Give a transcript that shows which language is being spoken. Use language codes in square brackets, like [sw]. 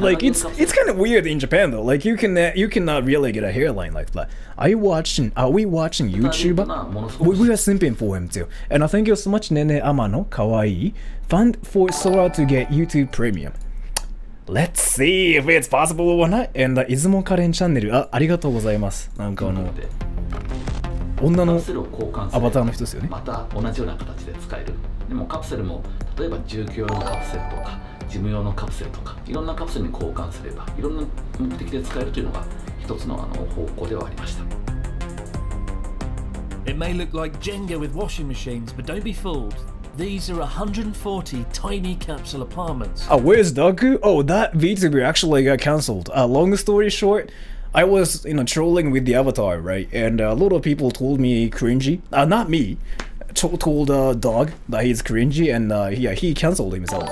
[en] Like it's kind of weird in Japan though. Like you cannot really get a hairline like that. Are we watching YouTuber? We are simping for him too. And I thank you so much, Nene Amano, kawaii. Fund for Sora to get YouTube Premium. Let's see if it's possible or not. And [ja] 出雲カレンチャンネル、ありがとうございます。なんか女のアバターの人ですよね。また同じような形で使える。でもカプセルも例えば住居用のカプセルとか事務用のカプセルとかいろんなカプセルに交換すればいろんな目的で使えるというのが一つの方向ではありました。 [en] It may look like Jenga with washing machines, but don't be fooled. These are 140 tiny capsule apartments. Oh, where's Daku? Oh, that VTuber actually got cancelled. Long story short, I was trolling with the avatar, right? And a lot of people told me cringy. Not me. Told Dog that he's cringy, and yeah, he cancelled himself.